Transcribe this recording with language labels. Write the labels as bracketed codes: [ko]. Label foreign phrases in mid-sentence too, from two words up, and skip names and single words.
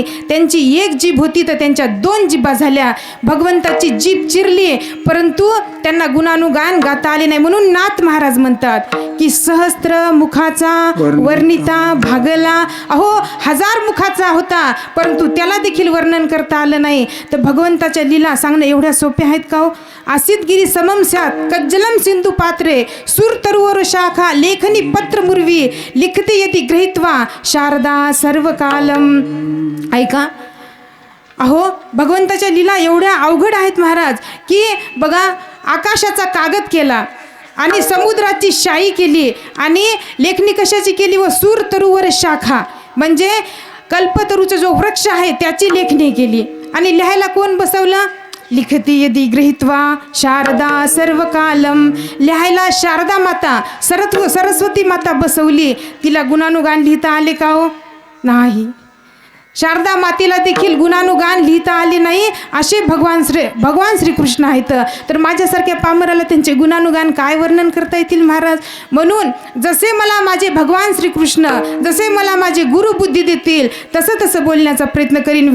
[mr] त्यांची एक जीभ होती तर त्यांच्या 2 जिभा झाल्या. भगवंताची जीभ चिरली परंतु त्यांना गुणानुगान गाता आले नाही. म्हणून नाथ महाराज म्हणतात की सहस्त्र मुखाचा वर्णिता भागला. अहो 1000 मुखाचा होता परंतु त्याला देखील वर्णन करता आलं नाही. तर भगवंताच्या लीला सांगणं एवढ्या सोप्या आहेत का हो? [sa] आसितगिरी समम स्यात् कज्जलम सिंधू पात्रे सूर तरुवर शाखा लेखनी पत्र मुर्वी लिखते यदि गृहीत्वा शारदा सर्व कालम. [mr] ऐका, अहो भगवंताच्या लीला एवढ्या अवघड आहेत महाराज की बघा, आकाशाचा कागद केला आणि समुद्राची शाई केली आणि लेखणी कशाची केली? [sa] व सूर तरुवर शाखा [mr] म्हणजे कल्पतरूचा जो वृक्ष आहे त्याची लेखणी केली. आणि लिहायला कोण बसवलं? [sa] लिखती यदि गृहीत्वा शारदा सर्व कालम. [mr] लिहायला शारदा माता सरस्वती माता बसवली. तिला गुणानुगान लिहिता आले का हो? नाही. शारदा मातेला देखील गुणानुगान लिहिता आले नाही. असे भगवान श्रीकृष्ण आहेत. तर माझ्यासारख्या पामराला त्यांचे गुणानुगान काय वर्णन करता येतील महाराज? म्हणून जसे मला माझे भगवान श्रीकृष्ण, जसे मला माझे गुरु बुद्धी देतील तसं तसं बोलण्याचा प्रयत्न करीन.